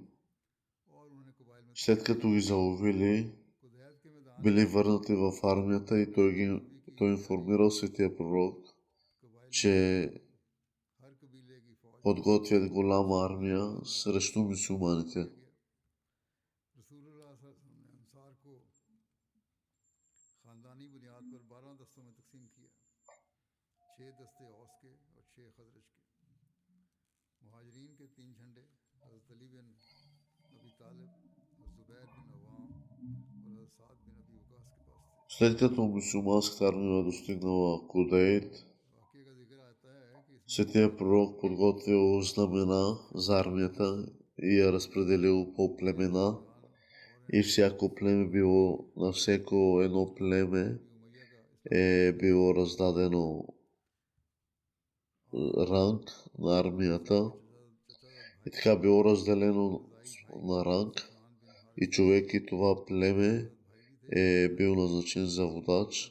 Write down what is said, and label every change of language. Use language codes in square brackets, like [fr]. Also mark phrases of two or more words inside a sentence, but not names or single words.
[bg] След като ги заловили, били върнати в армията и той информирал светия пророк, че подготвят голяма армия срещу мюсюлманите. [ur] رسول اللہ صلی اللہ علیہ وسلم نے انصار کو خاندانی بنیاد پر 12 دستوں میں تقسیم کیا. 6 دستے اوس کے اور 6 خزرج کے. مہاجرین کے 3 جھنڈے حضرت علی بن ابی طالب اور زبیر بن عوام اور حضرت سعد بن ابی وقاص کے پاس تھے. [bg] След като мусулманската армия достигнала Кудейт, [ur] واقعے کا ذکر آتا ہے کہ اس میں [bg] Светия пророк подготвил знамена за армията и я разпределил по племена и всяко племе било, на всеко едно племе е било раздадено ранг на армията и така било разделено на ранг и човек и това племе е бил назначен за водач.